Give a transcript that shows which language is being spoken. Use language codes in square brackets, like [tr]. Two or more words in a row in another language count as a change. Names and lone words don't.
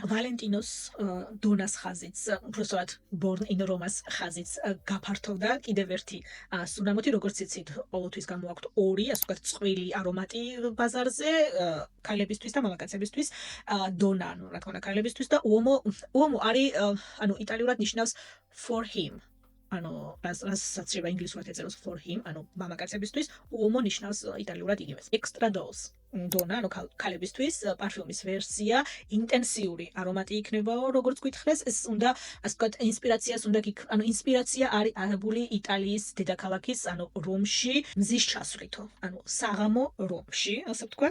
[ka] ვალენტინოს დონას ხაზიც, უბრალოდ Born in Roma-ს ხაზიც გაფართოვდა კიდევ ერთი სურამოთი, როგორც იცით, ყოველთვის გამოაქვთ ორი, ასე ვთქვათ, წყვილი არომატი ბაზარზე, ქალებისთვის და მამაკაცებისთვის, დონა, ანუ რა თქმა უნდა, ქალებისთვის და უომო არის, ანუ იტალიურად ნიშნავს [en] for him. [ka] ანუ რასაც შეიძლება ინგლისურად ეწეროს [en] for him, [ka] ანუ მამაკაცებისთვის, უომო ნიშნავს იტალიურად იგივეს. [en] Extra dose. [ka] დონა, ანუ ქალებისთვის პარფიუმის ვერსია, ინტენსიური არომატი იქნებაო, როგორც გითხრეს, ეს უნდა, ასე ვთქვათ, ინსპირაციას უნდა ანუ ინსპირაცია არის აღებული იტალიის დედაქალაქის, ანუ რომში, მზის ჩასვლითო, ანუ საღამო რომში, ასე ვთქვათ.